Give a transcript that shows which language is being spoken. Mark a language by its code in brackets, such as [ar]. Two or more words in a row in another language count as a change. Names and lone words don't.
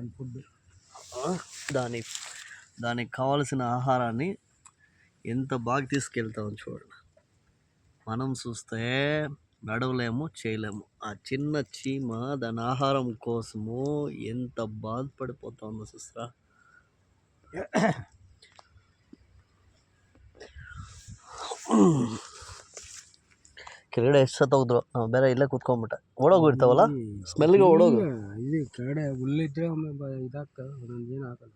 [te] దానికి కావలసిన ఆహారాన్ని ఎంత బాగా తీసుకెళ్తామని చూడండి. మనం చూస్తే నడవలేము, చేయలేము. ఆ చిన్న చీమ దాని ఆహారం కోసము ఎంత బాధపడిపోతుందో చూస్తారా. [kn] ಕೆಳಗಡೆ ಎಷ್ಟು ಸತ್ತೋಗಿದ್ರು. ನಾವು ಬೇರೆ ಇಲ್ಲೇ ಕೂತ್ಕೊಂಡ್ಬಿಟ್ಟೆ. ಓಡೋಗಿರ್ತಾವಲ್ಲ, ಸ್ಮೆಲ್ಗೆ ಓಡೋಗು. ಇಲ್ಲಿ ಕೆಳಗಡೆ ಹುಲ್ಲಿದ್ರೆ ಇದಾಗ್ತವೆ, ಒಂದೊಂದು ಏನು ಆಗಲ್ಲ,